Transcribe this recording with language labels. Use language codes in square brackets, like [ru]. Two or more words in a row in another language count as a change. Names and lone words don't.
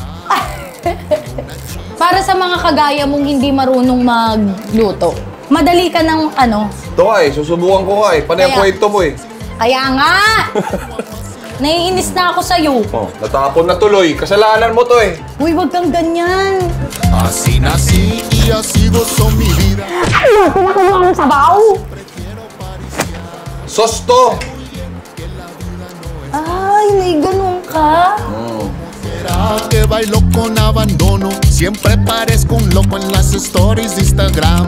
[tl] Para sa mga kagaya mong hindi marunong magluto. Madali ka ng ano. Ito nga eh, susubukan ko nga eh. Panay ang Kaya- kwento mo eh. Kaya nga! Naiinis na ako sa'yo. Oh, natapon na tuloy. Kasalanan mo to eh. Uy, wag kang ganyan. [es] Así nací y así gozo mi vida. [tl] Ay, pinakuha ang sabaw. Sos to. Ay, may ganun ka. [es] Será que bailo con abandono, siempre parezco un loco en las stories de Instagram.